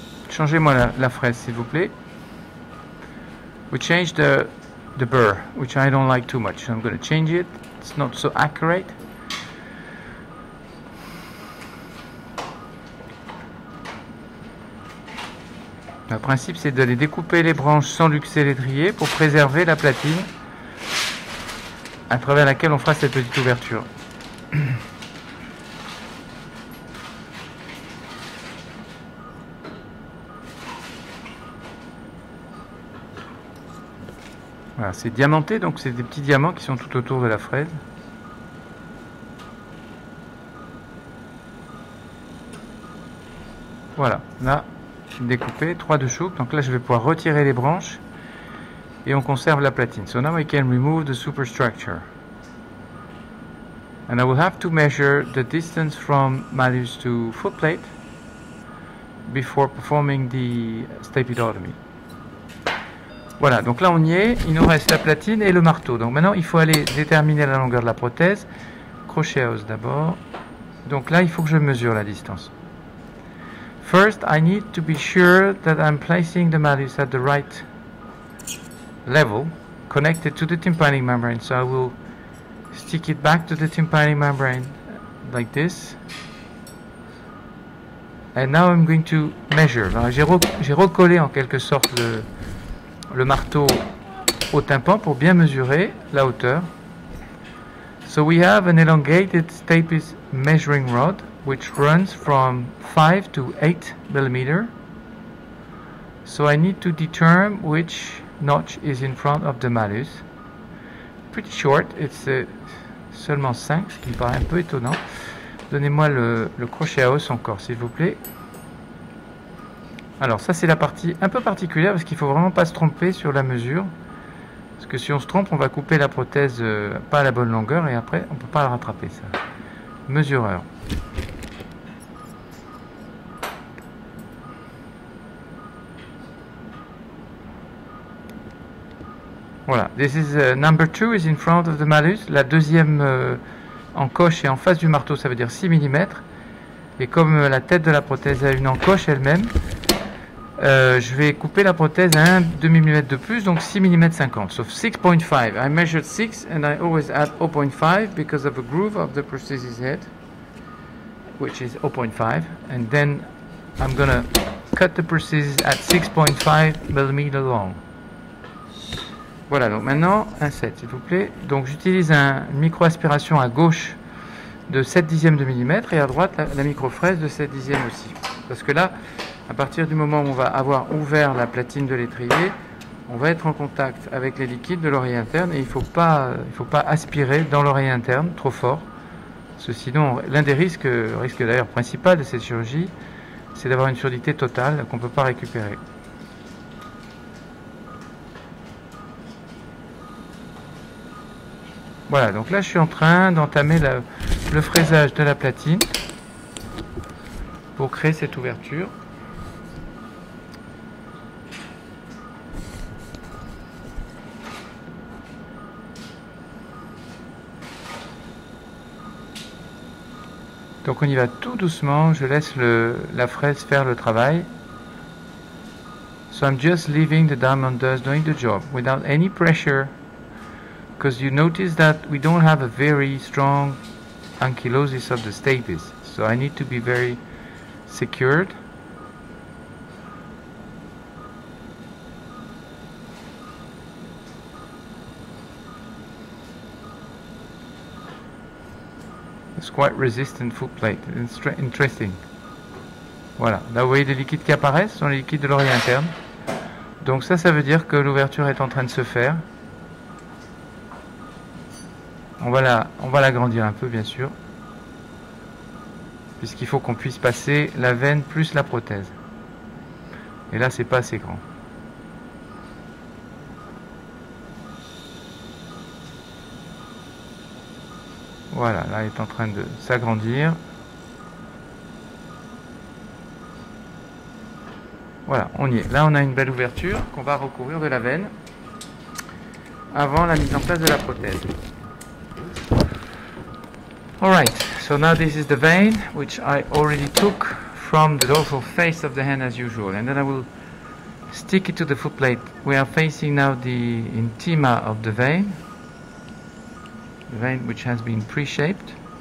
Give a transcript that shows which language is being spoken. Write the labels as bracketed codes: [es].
[fr] Changez-moi la fraise, s'il vous plaît. [en] We change the burr, which I don't like too much. So I'm going to change it. It's not so accurate. [fr] Le principe, c'est d'aller découper les branches sans luxer l'étrier pour préserver la platine à travers laquelle on fera cette petite ouverture. Voilà, c'est diamanté, donc c'est des petits diamants qui sont tout autour de la fraise. Voilà, là, découpé, 3 de chouk. Donc là, je vais pouvoir retirer les branches et on conserve la platine. [en] So now I can remove the superstructure. And I will have to measure the distance from malus to footplate before performing the stapidotomy. [fr] Voilà, donc là on y est, il nous reste la platine et le marteau. Donc maintenant il faut aller déterminer la longueur de la prothèse. Crochet à os d'abord. Donc là il faut que je mesure la distance. [en] First I need to be sure that I'm placing the malus at the right level, connected to the tympanic membrane. So I will stick it back to the tympanic membrane like this. And now I'm going to measure. [fr] J'ai recollé en quelque sorte le marteau au tympan pour bien mesurer la hauteur. [en] So we have an elongated stapes measuring rod which runs from 5 to 8 millimeter. So I need to determine which notch is in front of the malus. Pretty short, it's [fr] seulement 5, ce qui me paraît un peu étonnant. Donnez-moi le crochet à os encore s'il vous plaît. Alors ça c'est la partie un peu particulière parce qu'il ne faut vraiment pas se tromper sur la mesure. Parce que si on se trompe, on va couper la prothèse pas à la bonne longueur et après on ne peut pas la rattraper ça. Mesureur. [en] Voilà, this is number 2 is in front of the malus. [fr] La deuxième encoche est en face du marteau, ça veut dire 6 mm. Et comme la tête de la prothèse a une encoche elle-même, je vais couper la prothèse à 1 demi-mm de plus, donc 6 mm 50. [en] So 6.5. I measured 6 and I always add 0.5 because of the groove of the prosthesis head, which is 0.5. And then I'm gonna cut the prosthesis at 6.5 mm long. [fr] Voilà, donc maintenant, un 7 s'il vous plaît. Donc j'utilise une micro-aspiration à gauche de 7 dixièmes de millimètre et à droite la micro-fraise de 7 dixièmes aussi. Parce que là, à partir du moment où on va avoir ouvert la platine de l'étrier, on va être en contact avec les liquides de l'oreille interne et il ne faut pas aspirer dans l'oreille interne trop fort. Parce que sinon, l'un des risques d'ailleurs principal de cette chirurgie, c'est d'avoir une surdité totale qu'on ne peut pas récupérer. Voilà, donc là je suis en train d'entamer le fraisage de la platine pour créer cette ouverture. Donc on y va tout doucement, je laisse la fraise faire le travail. [en] So I'm just leaving the diamond dust doing the job without any pressure. Because you notice that we don't have a very strong ankylosis of the stapes, so I need to be very secured. It's quite resistant foot plate. It's interesting. [fr] Voilà, là vous voyez les liquides qui apparaissent, ce sont les liquides de l'oreille interne. Donc ça veut dire que l'ouverture est en train de se faire. On va l'agrandir un peu bien sûr, puisqu'il faut qu'on puisse passer la veine plus la prothèse. Et là c'est pas assez grand. Voilà, là il est en train de s'agrandir. Voilà, on y est. Là on a une belle ouverture qu'on va recouvrir de la veine avant la mise en place de la prothèse. [en] Alright, so now this is the vein which I already took from the dorsal face of the hand as usual, and then I will stick it to the foot plate. We are facing now the intima of the vein which has been pre-shaped.